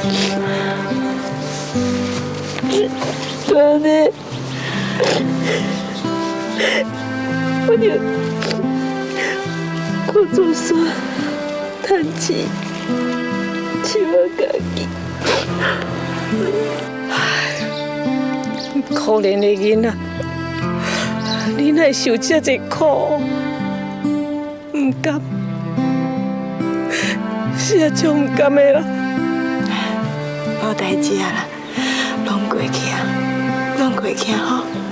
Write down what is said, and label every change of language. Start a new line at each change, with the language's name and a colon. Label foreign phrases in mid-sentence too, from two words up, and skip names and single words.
Min Nan Chinese: 安尼，我就。我做伞，赚钱，养我家己。可怜的囡仔，你哪会受这济苦？唔甘，是啊，真唔甘的啦。无代志啊啦，拢过去啊，拢过去吼。